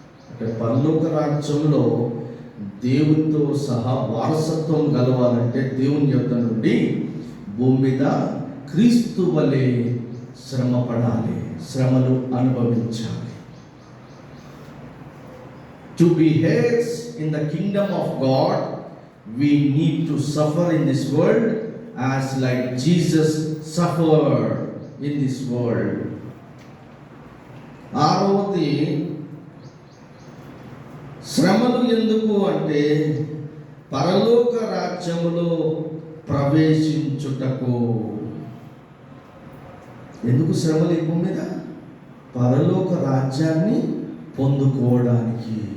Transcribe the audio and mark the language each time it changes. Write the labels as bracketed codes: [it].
[te] అంటే పరలోక రాజ్యంలో దేవునితో సహా వారసత్వం కలవాలంటే దేవుని యొద్ద నుండి భూమి మీద క్రీస్తు వలె శ్రమ పడాలి, శ్రమలు అనుభవించాలి. [en] To be heirs in the kingdom of God, we need to suffer in this world as like Jesus suffered in this world. [te] ఆరవది, శ్రమలు ఎందుకు అంటే పరలోక రాజ్యములో ప్రవేశించుటకు. ఎందుకు శ్రమలు ఈ భూమి మీద? పరలోక రాజ్యాన్ని పొందుకోవడానికి.